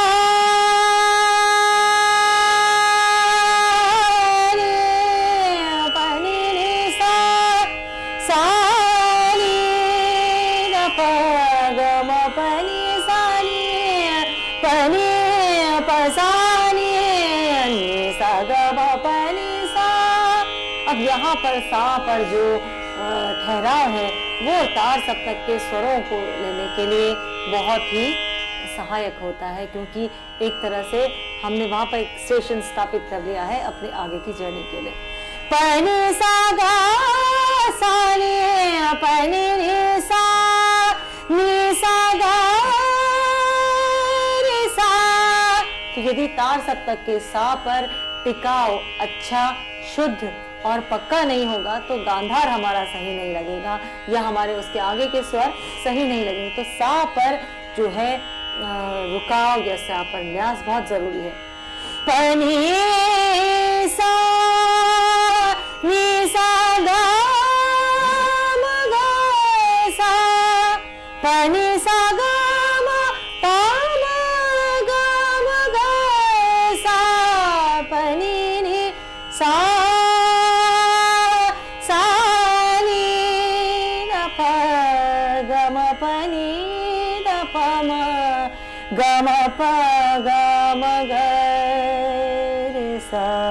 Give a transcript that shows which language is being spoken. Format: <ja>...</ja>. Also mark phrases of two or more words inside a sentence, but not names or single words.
<hi>रे प नि रे सा सा अब यहाँ पर सा पर जो ठहराव है वो तार सप्तक के स्वरों को लेने के लिए बहुत ही सहायक होता है, क्योंकि एक तरह से हमने वहां पर एक स्टेशन स्थापित कर लिया है अपने आगे की जर्नी के लिए। पनी सा गा सा रे पनी रे सा नी सा गा रे सा। तो यदि तार सप्तक के सा पर टिकाव अच्छा, शुद्ध और पक्का नहीं होगा तो गांधार हमारा सही नहीं लगेगा, या हमारे उसके आगे के स्वर सही नहीं लगेंगे। तो सा पर जो है रुकाव या सा पर न्यास बहुत जरूरी है। पनी सा नी सा गा म गा सा पनी सा गा म पा म गा म गा सा पनी नी सा गम प गम ग रे सा।</hi>